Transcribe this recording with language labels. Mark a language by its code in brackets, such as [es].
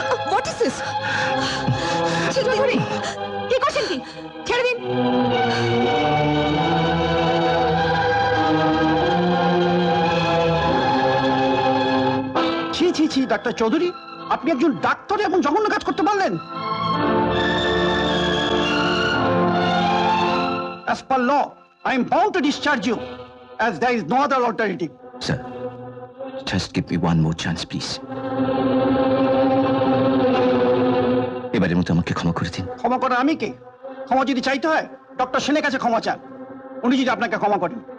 [en] What is this? [bn] ছেড়ে দিন। কি করছেন কি? ছেড়ে দিন। ছি ছি ছি, ডাক্তার চৌধুরী, আপনি একজন ডাক্তার এমন জঘন্য কাজ করতে পারলেন? [en] As per law, I am bound to discharge you, as there is no other alternative. Sir, just give me one more chance please. [bn] এবারের মতো আমাকে ক্ষমা করে দিন। ক্ষমা করেন আমি কে? ক্ষমা যদি চাইতে হয় ডক্টর সেনের কাছে ক্ষমা চান, উনি যদি আপনাকে ক্ষমা করেন।